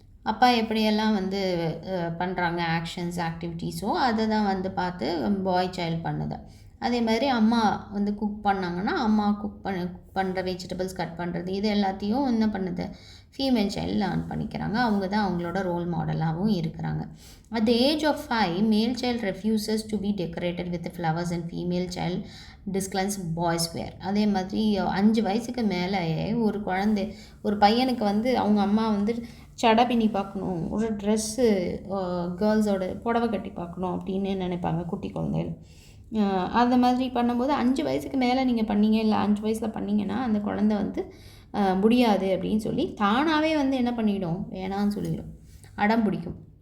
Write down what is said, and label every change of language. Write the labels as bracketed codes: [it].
[ta] அப்பா எப்படியெல்லாம் வந்து பண்ணுறாங்க ஆக்ஷன்ஸ் ஆக்டிவிட்டீஸோ அதை தான் வந்து பார்த்து பாய் சைல்டு பண்ணுது. அதே மாதிரி அம்மா வந்து குக் பண்ணாங்கன்னா அம்மா குக் பண்ணுற வெஜிடபிள்ஸ் கட் பண்ணுறது இது எல்லாத்தையும் என்ன பண்ணுது, ஃபீமேல் சைல்டு லேர்ன் பண்ணிக்கிறாங்க. அவங்க தான் அவங்களோட ரோல் மாடலாகவும் இருக்கிறாங்க. [en] At the age of 5, male child refuses to be decorated with the flowers and female child disclines boys wear. [ta] அதே மாதிரி 5 வயசுக்கு மேலே ஒரு பையனுக்கு வந்து அவங்க அம்மா வந்து சடை பின்னி பார்க்கணும், ஒரு ட்ரெஸ்ஸு கேர்ள்ஸோட புடவை கட்டி பார்க்கணும் அப்படின்னு நினைப்பாங்க குட்டி குழந்தைகள். அந்த மாதிரி பண்ணும்போது 5 வயசுக்கு மேலே நீங்கள் பண்ணீங்க, இல்லை 5 வயசில் பண்ணீங்கன்னா அந்த குழந்தை வந்து முடியாது அப்படின்னு சொல்லி தானாகவே வந்து என்ன பண்ணிடும், வேணான்னு சொல்லிடும், அடம் பிடிக்கும்.